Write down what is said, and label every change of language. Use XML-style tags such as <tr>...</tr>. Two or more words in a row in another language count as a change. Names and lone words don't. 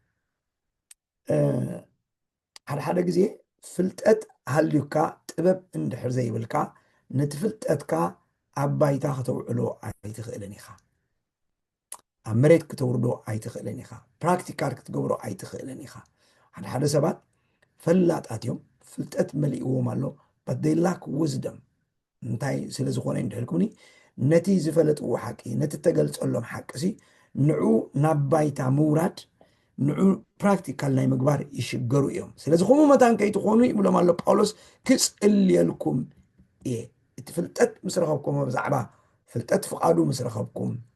<ti>ሓደ ሓደ ግዜ ፍልጠት ሃልዩካ ጥበብ እንድሕር ዘይብልካ ነቲ ፍልጠትካ ኣብ ባይታ ከተውዕሎ ኣይትኽእልን ኢኻ ኣብ መሬት ክተውርዶ ኣይትኽእልን ኢኻ ፕራክቲካል ክትገብሮ ኣይትኽእልን ኢኻ ሓደ ሓደ ሰባት ፈላጣት እዮም ፍልጠት መሊእዎም ኣሎ</ti> <en>but they lack wisdom</en> <ti>እንታይ ስለ ዝኾነ እንድሕልኩኒ ነቲ ዝፈለጥዎ ሓቂ ነቲ ተገልፀሎም ሓቂሲ ንዑ ናብ ባይታ ምውራድ ንዑ ፕራክቲካል ናይ ምግባር ይሽገሩ እዮም ስለዚ ከምኡ መታን ከይትኾኑ ይብሎም ኣሎ ጳውሎስ ክፅልየልኩም እየ እቲ ፍልጠት ምስ ረኸብኩም ብዛዕባ ፍልጠት ፍቓዱ ምስ ረኸብኩም</ti>